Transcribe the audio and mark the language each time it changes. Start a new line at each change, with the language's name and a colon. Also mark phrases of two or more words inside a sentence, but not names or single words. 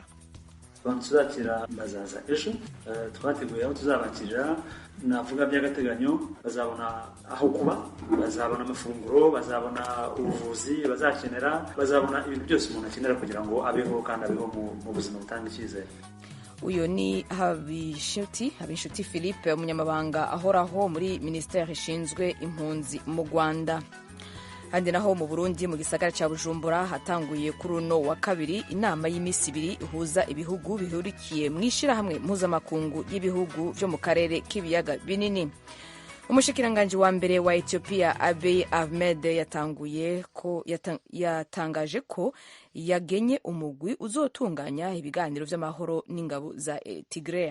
Kinyarwanda: Tuzakira bazaza ejo, twateguye aho tuzabakirira, navuga by'agateganyo, bazabona aho kuba, bazabona amafunguro, bazabona ubuvuzi bazakenera, bazabona ibintu byose umuntu akenera kugira ngo abeho kandi abeho mu buzima butanga icyizere. Uyu ni Habinshuti Philippe, umunyamabanga ahoraho muri Ministère ishinzwe impunzi mu Rwanda.
Rundi: Handi naho mu Burundi mu gisagara cya Bujumbura hatanguye kuri uno wa kabiri inama y'imisi ibiri ihuza ibihugu bihurikiye mu ishirahamwe mpuzamakungu y'ibihugu byo mu karere k'ibiyaga binini. Umushikiranganji wa mbere wa Ethiopia Abiy Ahmed yatangaje ko yagenye umugwi uzotunganya ibiganiro vy'amahoro n'ingabo za Tigray.